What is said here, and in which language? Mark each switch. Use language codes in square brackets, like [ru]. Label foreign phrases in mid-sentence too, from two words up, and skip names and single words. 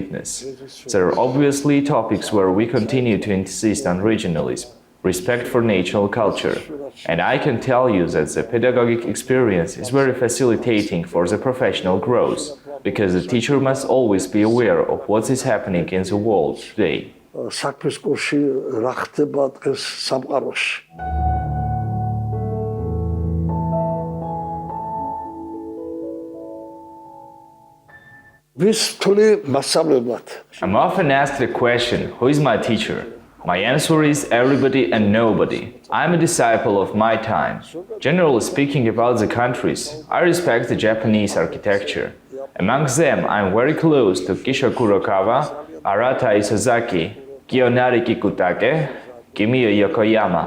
[en] There are obviously topics where we continue to insist on regionalism. respect for natural culture. And I can tell you that the pedagogic experience is very facilitating for the professional growth, because the teacher must always be aware of what is happening in the world today. [ka] საქმის კურსი რა ხდება დღეს სამყაროში. ვის თვლი მასწავლებლად? [en] I'm often asked the question, who is my teacher? My answer is everybody and nobody. I'm a disciple of my time. Generally speaking about the countries, I respect the Japanese architecture. Amongst them, I'm very close to Kisho Kurokawa, Arata Isozaki, Kiyonari Kikutake, Kimiya Yokoyama.